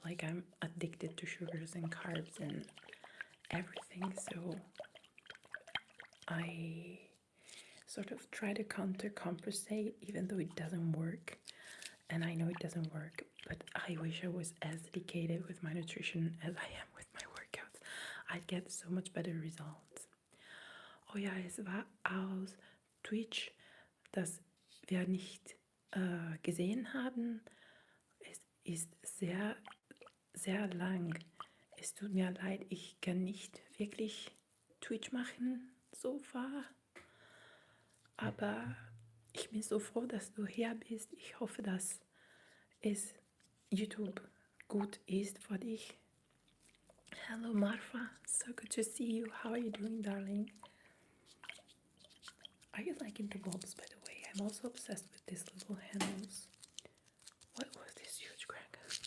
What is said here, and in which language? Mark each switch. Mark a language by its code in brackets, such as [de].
[en] Like I'm addicted to sugars and carbs and everything, so I sort of try to compensate even though it doesn't work. And I know it doesn't work, but I wish I was as dedicated with my nutrition as I am with my workouts. I'd get so much better results. [de] Oh ja, es war aus Twitch, das wir nicht gesehen haben. Es ist sehr, sehr lang. Es tut mir leid, ich kann nicht wirklich Twitch machen [en] so far. [de] Aber ich bin so froh, dass du hier bist. Ich hoffe, dass es YouTube gut ist für dich. [en] Hello Marfa, so good to see you. How are you doing, darling? Are you liking the bulbs, by the way? I'm also obsessed with these little handles. What was this huge crack?